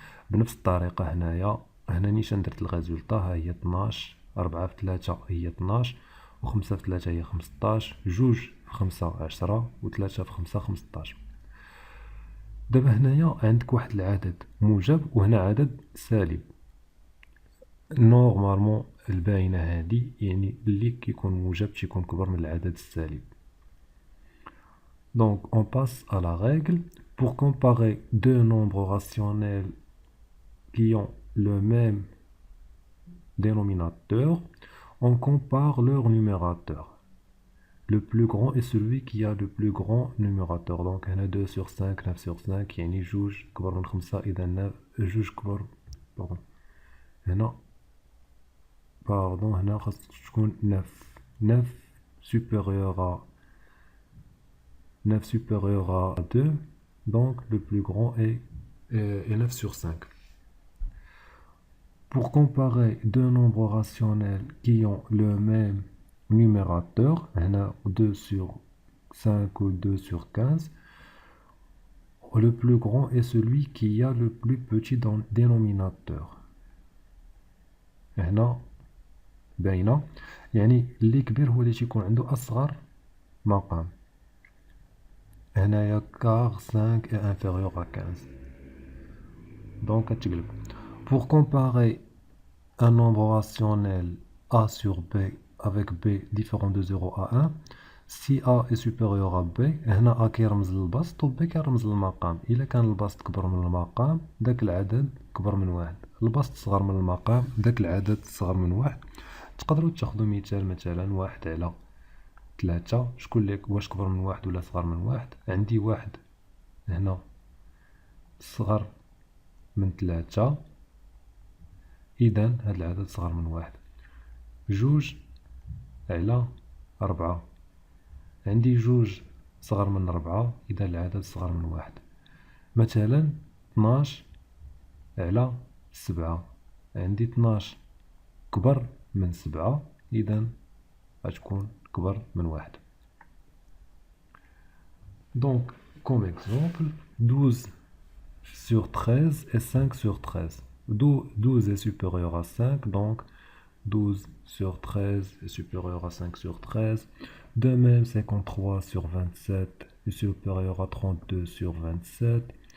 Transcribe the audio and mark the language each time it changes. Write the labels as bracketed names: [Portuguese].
[Arabic] بنفس الطريقة هنايا نيشان درت الغازولطا، ها هي 12 4 في 3 هي 12 و 5 في 3 هي 15 2 في 5 10 و 3 في 5 15. دابا هنايا عندك واحد العدد موجب وهنا عدد سالب. نورمالمون الباينة هادي يعني اللي كيكون موجب تيكون كبر من العدد السالب. [French] Donc on passe à la règle pour comparer deux nombres rationnels qui ont le même dénominateur. On compare leur numérateur. Le plus grand est celui qui a le plus grand numérateur. Donc on a 2 sur 5 9 sur 5 [Arabic] يعني جوج كبر من 5 إذا 9 جوج كبر pardon هنا هنا خاص تكون [French] 9 9 supérieur à 9 supérieur à 2, donc le plus grand est 9 sur 5. Pour comparer deux nombres rationnels qui ont le même numérateur, 2 sur 5 ou 2 sur 15, le plus grand est celui qui a le plus petit dénominateur. [Arabic] هنا باينة يعني اللي كبير هو اللي تيكون عنده أصغر مقام. هنايا [French] car 5 est inférieur à 15. Donc [Arabic] تقلب. [French] Pour comparer un nombre rationnel a sur b avec b différent de 0 à 1, si a est supérieur à b, [Arabic] هنا a كيرمز للبسط و b كيرمز للمقام. إلا كان البسط كبر من المقام داك العدد كبر من واحد، البسط صغر من المقام داك العدد صغر من واحد. تقدروا تاخذوا مثلا 1 على 3، شكون اللي واش كبر من واحد ولا صغر من واحد؟ عندي واحد هنا صغر من 3، إذن هاد العدد صغر من واحد. 2 على 4، عندي 2 صغر من 4، إذا العدد صغر من واحد. مثلا 12 على 7، عندي 12 كبر من 7، إذا غتكون كبر من واحد. [French] Donc, comme exemple, 12 sur 13 et 5 sur 13. 12 est supérieur à 5, donc 12 sur 13 est supérieur à 5 sur 13. De même, 53 sur 27 est supérieur à 32 sur 27.